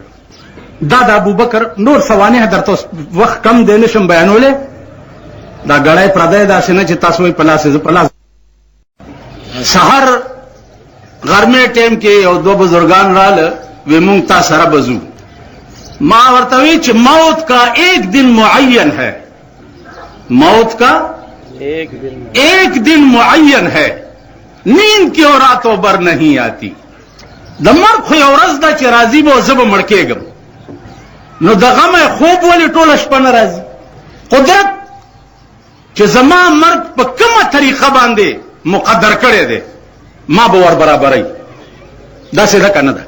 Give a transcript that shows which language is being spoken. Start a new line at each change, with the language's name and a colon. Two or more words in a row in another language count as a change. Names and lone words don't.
Pashto: دا د ابوبکر نور سوانح درته وخت کم دی نشم بیانولی، دا ګړی پردی داسې نه چې تاسو وایي په لاس زه په لاس. سحر غرمې ټیم کې یو دوه بزرګان راله، وی مونږ تا سره به ځو. ما ورته وی چې
Urdu: موت کا ایک دن معین ہے، موت کا ایک دن معین ہے، نیند کی اور راتوں بر نہیں آتی.
Pashto: د مرګ خو یو ورځ ده چې راځي به او زه به مړ کېږم، نو د غمه خوب ولې ټوله شپه نه راځي؟ قدرت چې زما مرګ په کومه طریقه باندې مقدر کړی دی ما به ور برابروي. داسې ده که نه ده؟